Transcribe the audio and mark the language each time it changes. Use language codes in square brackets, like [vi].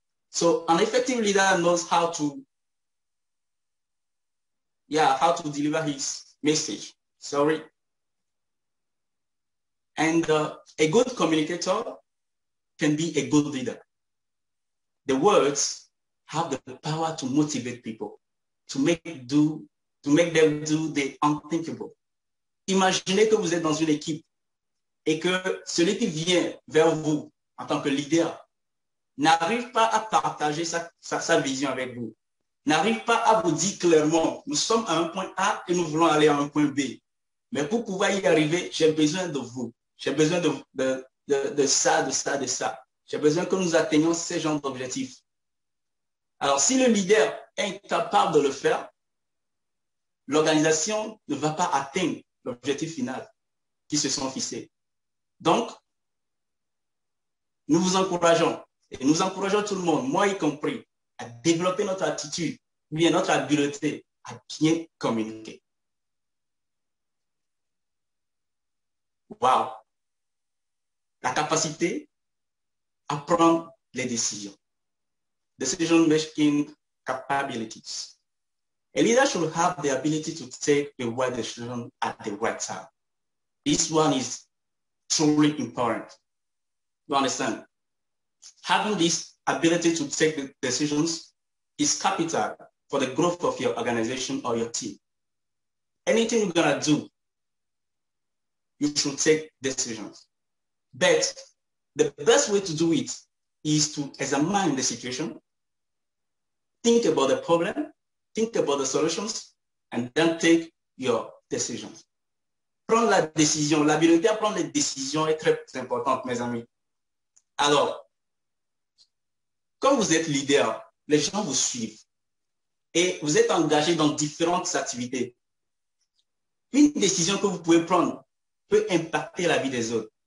[en] So, an effective leader knows how to deliver his message. Sorry. And a good communicator can be a good leader. The words have the power to motivate people, to make them do the unthinkable. [fr] Imaginez que vous êtes dans une équipe et que celui qui vient vers vous en tant que leader n'arrive pas à partager sa vision avec vous, n'arrive pas à vous dire clairement, nous sommes à un point A et nous voulons aller à un point B. Mais pour pouvoir y arriver, j'ai besoin de vous. J'ai besoin de ça. J'ai besoin que nous atteignions ces genres d'objectifs. Alors, si le leader est incapable de le faire, l'organisation ne va pas atteindre l'objectif final qui se sont fixés. Donc, nous vous encourageons, et nous encourageons tout le monde, moi y compris, à développer notre attitude, bien notre habileté à bien communiquer. Wow! La capacité à prendre les décisions. [en] Decision-making capabilities. A leader should have the ability to take the right decision at the right time. This one is truly important. You understand? Having this ability to take the decisions is capital for the growth of your organization or your team. Anything you're going to do, you should take decisions. But the best way to do it is to examine the situation, think about the problem, think about the solutions, and then take your decisions. [fr] Prendre la décision, l'habileté à prendre les décisions est très importante, mes amis. Alors, quand vous êtes leader, les gens vous suivent et vous êtes engagé dans différentes activités. Une décision que vous pouvez prendre peut impacter la vie des autres.